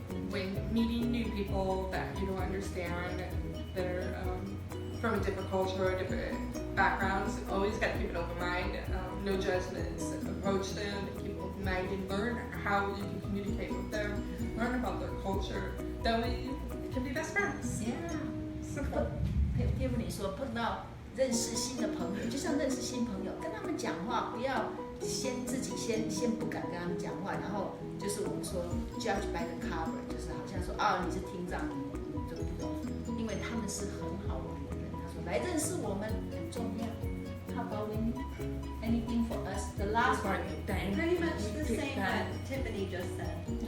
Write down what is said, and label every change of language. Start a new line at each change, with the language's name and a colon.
English: When meeting new people that you don't understand, that are from a different culture or different backgrounds, always got to keep an open mind, no judgments. Approach them, keep an open mind, and learn how you can communicate with them, learn about their culture. That way you can be best friends. Yeah. Simple.
Chinese: Tiffany 说碰到认识新的朋友，就像认识新朋友，跟他们讲话不要自己先不敢跟他们讲话，然后就是我们说
English: judge by the cover，
Chinese: 就是好像说你是听障，你就不懂，因为他们是很好玩的人。他说来认识我们很重要。
English: How about Winnie? Anything for us? The last one. Pretty much the same what Tiffany just said.